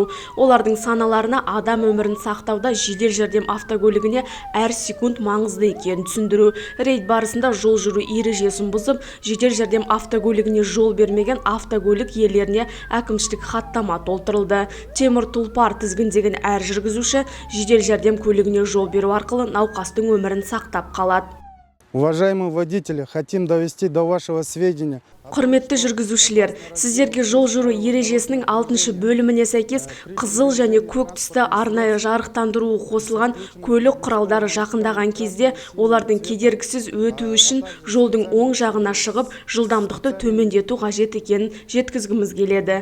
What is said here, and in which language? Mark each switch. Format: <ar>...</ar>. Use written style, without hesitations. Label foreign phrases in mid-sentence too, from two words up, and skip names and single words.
<kk>Олардың саналарына адам өмірін сақтауда жедел жәрдем автокөлігіне әр секунд маңызды екенін түсіндіру. Рейд барысында жол жүру ережесін бұзып, жедел жәрдем автокөлігіне жол бермеген автокөлік иелеріне әкімшілік хаттама толтырылды. Темір тұлпар тізгіндеген әр жүргізуші жедел жәрдем көлігіне жол беру арқылы науқастың өмірін сақтап қалады.</kk> <ru>Уважаемые водители, хотим довести до вашего сведения.</ru> <kk>Құрметті жүргізушілер, сіздерге жол жүру ережесінің 6 бөліміне сәйкес қызыл және көк түсті арнайы жарықтандыруы қосылған көлік құралдары жақындаған кезде олардың кедергісіз өтуі үшін жолдың оң жағына шығып, жылдамдықты төмендету қажет екенін жеткізгіміз келеді.</kk>